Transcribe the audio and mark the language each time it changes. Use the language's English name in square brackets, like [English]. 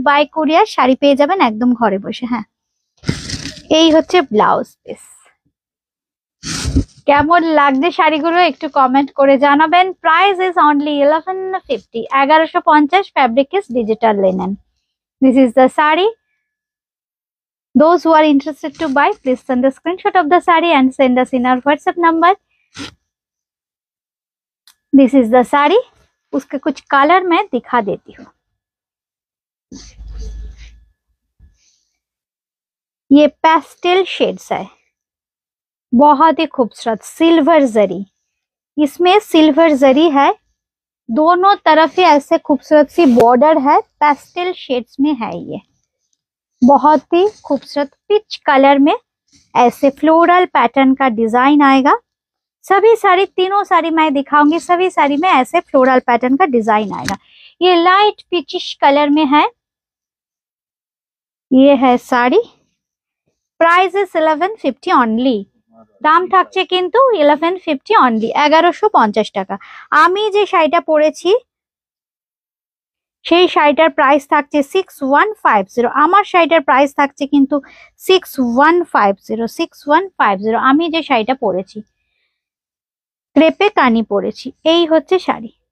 [Bangla] By courier sari পেয়ে যাবেন একদম ঘরে বসে। হ্যাঁ, এই হচ্ছে ব্লাউজ পিস। কেমন লাগছে শাড়িগুলো একটু কমেন্ট করে জানাবেন। [English] Price is only 1150, 1150। Fabric is digital linen. This is the sari. Those who are interested to buy, please send a screenshot of the saree and send us in our WhatsApp number. This is the saree. [Hindi] उसके कुछ colour मैं दिखा देती हूँ. ये pastel shades है, बहुत ही खूबसूरत सिल्वर जरी. इसमें सिल्वर जरी है, दोनों तरफ ही ऐसे खूबसूरत सी बॉर्डर है. पेस्टल शेड्स में है ये, बहुत ही खूबसूरत पिच कलर में ऐसे फ्लोरल पैटर्न का डिजाइन आएगा. सभी साड़ी, तीनों साड़ी मैं दिखाऊंगी, सभी साड़ी में ऐसे फ्लोरल पैटर्न का डिजाइन आएगा. ये लाइट पिचिश कलर में है. ये है साड़ी. [English] Price is 1150 only. [Bangla] দাম থাকছে কিন্তু 1150 অনলি, 1150 টাকা. আমি যে শাড়িটা পরেছি সেই শাড়িটার প্রাইস থাকছে 6150. আমার শাড়িটার প্রাইস থাকছে কিন্তু 6150. আমি যে শাড়িটা পরেছি ক্রেপে কানি পরেছি. এই হচ্ছে শাড়ি.